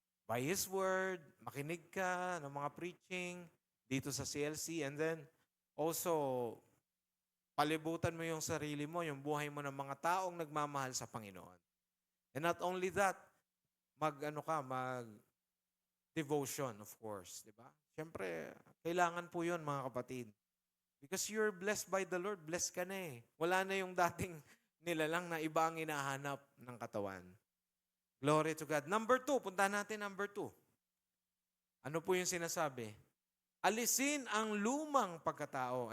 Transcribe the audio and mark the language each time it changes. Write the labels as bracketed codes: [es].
[en] By His Word, [tl] makinig ka ng mga preaching dito sa CLC and then also palibutan mo yung sarili mo, yung buhay mo ng mga taong nagmamahal sa Panginoon. [en] And not only that, mag-devotion, of course. Diba? [tl] Siyempre, kailangan po yun, mga kapatid. [en] Because you're blessed by the Lord, [tl] blessed ka na eh. Wala na yung dating nilalang na iba ang hinahanap ng katawan. [en] Glory to God. [tl] Number 2, puntahan natin number 2. Ano po yung sinasabi? Alisin ang lumang pagkatao.